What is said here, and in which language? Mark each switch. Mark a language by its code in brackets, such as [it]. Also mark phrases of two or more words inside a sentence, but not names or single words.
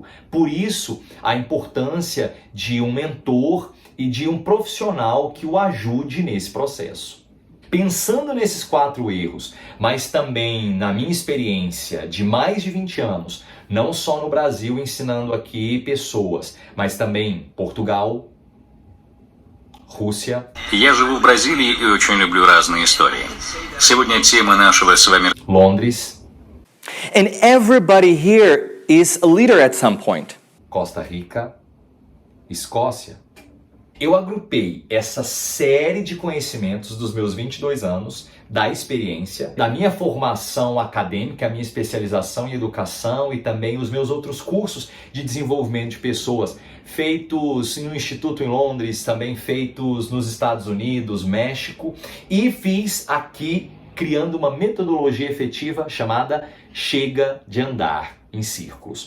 [pt] Por isso, a importância de um mentor e de um profissional que o ajude nesse processo. Pensando nesses 4 erros, mas também na minha experiência de mais de 20 anos, não só no Brasil ensinando aqui pessoas, mas também Portugal, Rússia. [ru] Я живу в Бразилии и очень люблю разные истории. Сегодня тема нашего с вами [pt] Londres. [en] And everybody here is a leader at some point. [pt] Costa Rica, Escócia. Eu agrupei essa série de conhecimentos dos meus 22 anos, da experiência, da minha formação acadêmica, a minha especialização em educação e também os meus outros cursos de desenvolvimento de pessoas, feitos no Instituto em Londres, também feitos nos Estados Unidos, México, e fiz aqui criando uma metodologia efetiva chamada Chega de Andar em Círculos.